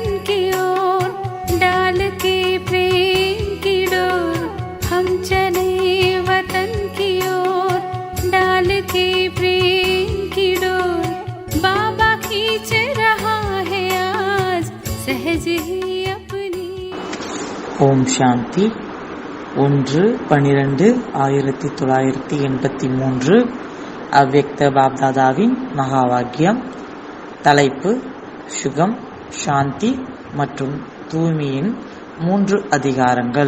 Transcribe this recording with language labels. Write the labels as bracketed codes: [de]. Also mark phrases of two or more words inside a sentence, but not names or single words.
[hi] की ओर डाल के प्रेम की डोर। हम चले वतन की ओर डाल के प्रेम की डोर। बाबा खींच रहा है आज सहज ही अपनी। [ta] ஓம் சாந்தி 1/12/1983 அவ்யக்த பாப்தாதாவின் மகாவாக்கியம். தலைப்பு சுகம், சாந்தி மற்றும் தூய்மையின் 3 அதிகாரங்கள்.